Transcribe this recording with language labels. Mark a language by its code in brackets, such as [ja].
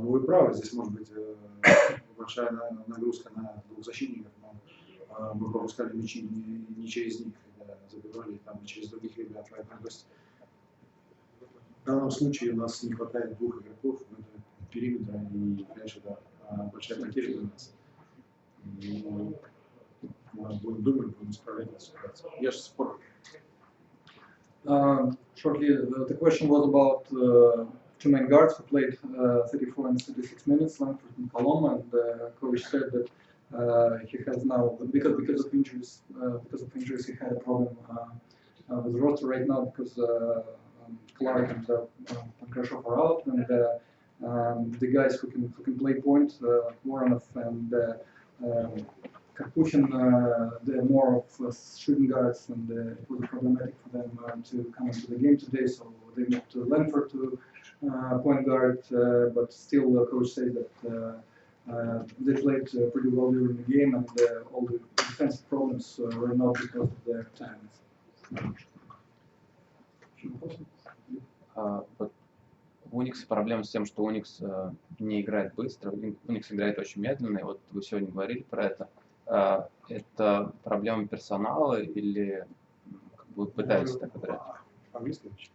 [ru] Вы правы, здесь может быть большая нагрузка на 2 защитников, но мы пропускали мячи не через них, когда забивали, там, и через других ребят. То есть в данном случае у нас не хватает 2 игроков периметра, и, конечно, да, большая потеря для нас. И мы будем думать, будем справлять эту ситуацию. Я же спорю. [en] Shortly, the question was about 2 main guards who played 34 and 36 minutes, Langford and Colom, and coach said that he has now, because of injuries, he had a problem with the roster right now because Clark and Pankrashov are out, and the guys who can play point, Voronov and Karpushin, they're more of shooting guards, and it was problematic for them to come into the game today, so they moved to Langford to point guard, but still the coach said that they played pretty well during the game, and all the defensive problems were not because of their talent. [ru] У UNICS проблема с тем, что UNICS не играет быстро, UNICS играет очень медленно, и вот вы сегодня говорили про это. Это проблема персонала или вы пытаетесь так играть? По-английски?